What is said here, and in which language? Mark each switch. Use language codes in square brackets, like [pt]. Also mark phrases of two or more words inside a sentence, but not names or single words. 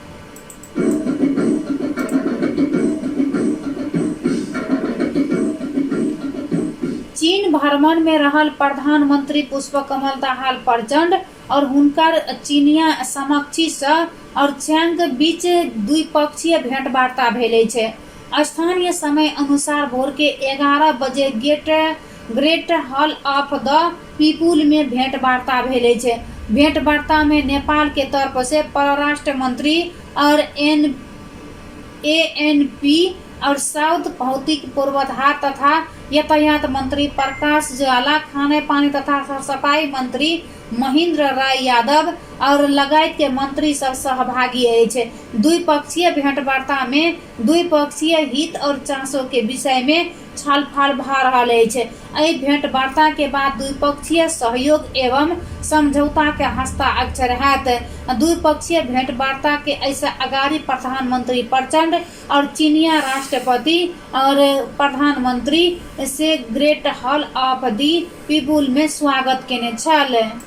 [mai] चीन भ्रमण में रहल प्रधानमंत्री पुष्पकमल दाहाल प्रचंड और हुनकर चीनिया समकक्षी और चैंग बीच द्विपक्षीय भेंटवार्ता भेले छे। स्थानीय समय अनुसार भोर के 11 बजे ग्रेट हॉल ऑफ द पीपुल में भेंटवार्ता भेले छे। भेंटवार्ता में नेपाल के तरफ से परराष्ट्र मंत्री और ANP और साउथ भौतिक पूर्वाधार तथा यातायात मंत्री प्रकाश ज्वाला, खाने पानी तथा सफाई मंत्री महेंद्र राय यादव और लगायत के मंत्री सब सहभागी है। द्विपक्षीय भेंटवार्ता में द्विपक्षीय हित और चासो के विषय में छलफल भ रहल है। एहि भेंटवार्ता के बाद द्विपक्षीय सहयोग एवं समझौता के हस्ताक्षर हैत। द्विपक्षीय भेंटवार्ता के ऐसा अगाड़ी प्रधानमंत्री प्रचंड और चीनिया राष्ट्रपति और प्रधानमंत्री से ग्रेट हॉल ऑफ दी पीपुल में स्वागत केने छल।